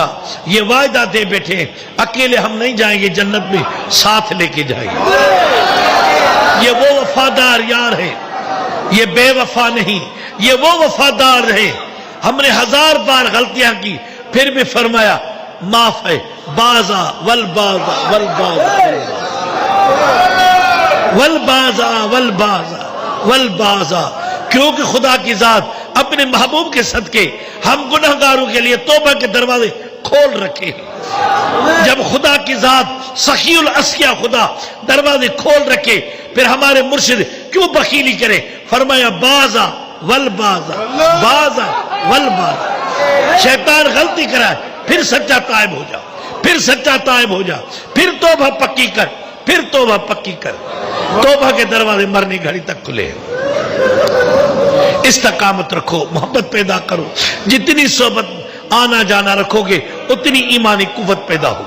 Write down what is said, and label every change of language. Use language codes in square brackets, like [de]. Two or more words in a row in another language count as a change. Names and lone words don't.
[ur] یہ وعدہ دے بیٹھے اکیلے ہم نہیں جائیں گے جنت میں، ساتھ لے کے جائیں گے. یہ وہ وفادار یار ہے، یہ بے وفا نہیں. یہ وہ وفادار ہے. ہم نے 1000 بار غلطیاں کی، پھر بھی فرمایا معاف ہے. [fa] بازا والبازا والبازا والبازا والبازا والبازا. [ur] کیونکہ خدا کی ذات اپنے محبوب کے صدقے ہم گنہگاروں کے لیے توبہ کے دروازے کھول رکھے. جب خدا کی ذات [ar] سخی الاسقیاء [ur] خدا دروازے کھول رکھے، پھر ہمارے مرشد کیوں بخیلی کرے؟ فرمایا [fa] بازا والبازا، بازا والبازا. [ur] شیطان غلطی کرائے، پھر سچا تائب ہو جا، پھر سچا تائب ہو جا، پھر توبہ پکی کر، پھر توبہ پکی کر. توبہ کے دروازے مرنے گھڑی تک کھلے. استقامت رکھو، محبت پیدا کرو. جتنی صحبت آنا جانا رکھو گے اتنی ایمانی قوت پیدا ہوگی.